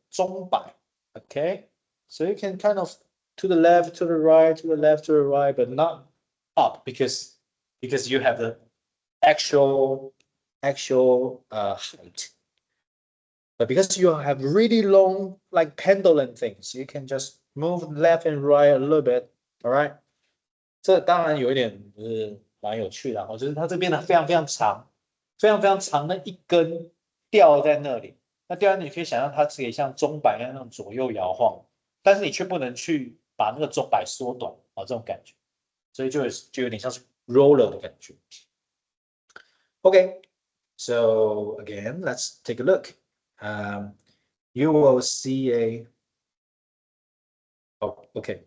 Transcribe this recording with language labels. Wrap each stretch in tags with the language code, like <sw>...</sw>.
<en>钟摆 ，OK? So you can kind of to the left, to the right, to the left, to the right, but not up because you have the actual height. But because you have really long like pendulum things, you can just move left and right a little bit. All right.</en> <zh>这当然有一点蛮有趣的，就是它这边的非常非常长，非常非常长的一根吊在那里。那吊在那里可以想象它可以像钟摆一样那种左右摇晃，但是你却不能去把那个钟摆缩短啊，这种感觉，所以就有点像是 roller 的感觉。</zh> <en>Okay, so again, let's take a look. You will see a. Oh, okay.</en>